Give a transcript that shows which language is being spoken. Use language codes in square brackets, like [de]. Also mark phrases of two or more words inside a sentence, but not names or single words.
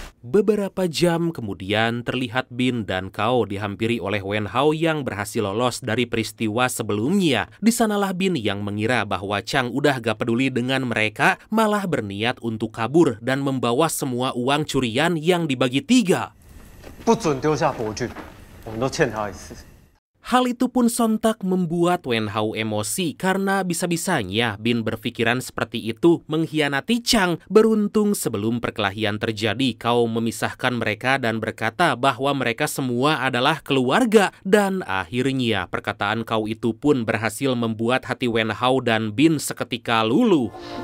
[id] Beberapa jam kemudian terlihat Bin dan Kao dihampiri oleh Wen Hao yang berhasil lolos dari peristiwa sebelumnya. Di sanalah Bin yang mengira bahwa Chang udah gak peduli dengan mereka, malah berniat untuk kabur dan membawa semua uang curian yang dibagi 3. [zh] 不准丢下伯俊，我们都欠他一次。 [id] Hal itu pun sontak membuat Wen Hao emosi karena bisa-bisanya Bin berpikiran seperti itu mengkhianati Chang. Beruntung sebelum perkelahian terjadi, Kao memisahkan mereka dan berkata bahwa mereka semua adalah keluarga. Dan akhirnya perkataan Kao itu pun berhasil membuat hati Wen Hao dan Bin seketika luluh.